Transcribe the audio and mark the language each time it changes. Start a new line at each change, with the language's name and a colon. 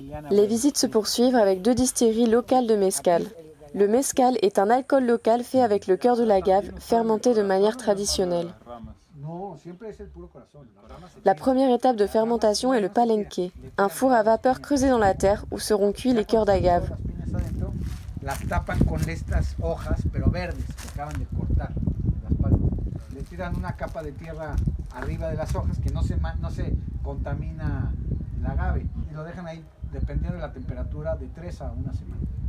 French: Les visites se poursuivent avec 2 distilleries locales de mezcal. Le mezcal est un alcool local fait avec le cœur de l'agave, fermenté de manière traditionnelle.
Spanish: No, siempre es el puro corazón.
French: La première étape de fermentation est le palenque, un four à vapeur creusé dans la terre où seront cuits les cœurs d'agave.
Spanish: Las piñas adentro, las tapan con estas hojas, pero verdes, que acaban de cortar. Las palmas. Le tiran una capa de tierra arriba de las hojas que no se contamina el agave. Y lo dejan ahí, dependiendo de la temperatura, de 3 a 1 semana.